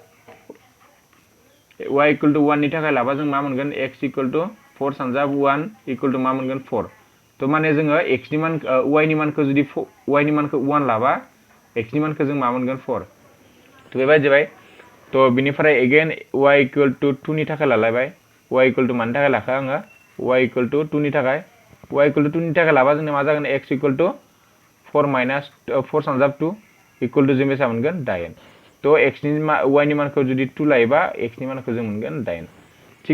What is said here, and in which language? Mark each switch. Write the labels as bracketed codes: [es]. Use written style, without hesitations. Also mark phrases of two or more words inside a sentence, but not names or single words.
[en] y equal to 1 [brx] नि थाखाय लाबा जों मा मोनगोन [en] x equal to 4 [brx] सानजाब [en] 1 equal to [brx] मा मोनगोन 4 तो माने जोङो x नि मान y नि मानखौ जुदि y नि मानखौ 1 लाबा x नि मानखौ जों मा मोनगोन 4 तो बेबायदि जाबाय तो बेनिफ्राय अगेन [en] y equal to 2 [brx] नि थाखाय लालायबाय [en] y equal to [brx] मानि थाखाय लाखा आङो [en] y equal to 2 [brx] नि थाखाय [en] y equal to 2 [brx] नि थाखाय लाबा जोंना मा जागोन [en] x equal to 4 minus 4 [brx] सानजाब [en] 2 equal to [brx] जों बेसेबां मोनगोन 8 तो x नि y नि मानखौ जुदि 2 लायोबा x नि मानखौ जों मोनगोन 8 थिग